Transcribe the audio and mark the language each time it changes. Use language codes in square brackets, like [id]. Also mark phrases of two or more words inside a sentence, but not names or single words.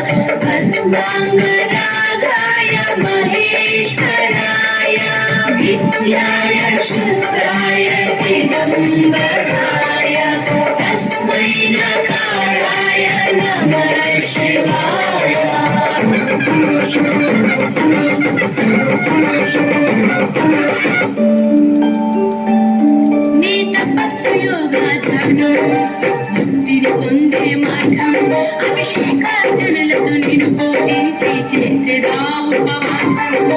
[sa] भस्माङ्गरागाय महेश्वराय विद्याय शुद्धाय दिगम्बराय तस्मै नकाराय नमः शिवाय [te] నీ తపస్సు యోగాధాను ముక్తిని పొందే మార్గం అభిషేకార్చనలతో నిన్ను పూజించి చేసేదా ఉపవాసం